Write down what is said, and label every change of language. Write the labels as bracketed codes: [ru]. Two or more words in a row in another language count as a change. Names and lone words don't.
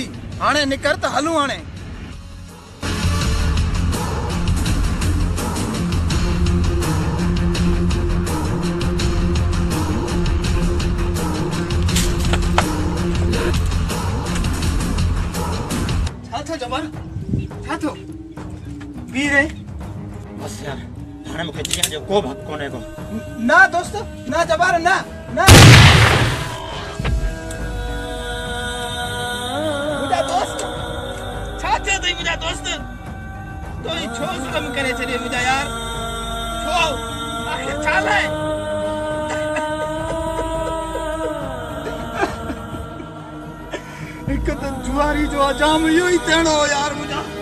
[sd] हाणे निकर त हलूं। हाणे जबार छा थियो वीरे बस यार हाणे मूंखे जीअण जो को हक़ कोन्हे को। ना दोस्त ना जबार ना ना मुंहिंजा दोस्त छा थियो अथई मुंहिंजा दोस्त तो ही छो ज़ुल्म करे छॾियो मुंहिंजा यार छो आखिर छा लाइ। हिकु त जुआरी जो अंजाम इहो ई थियणो हो यार मुंहिंजा।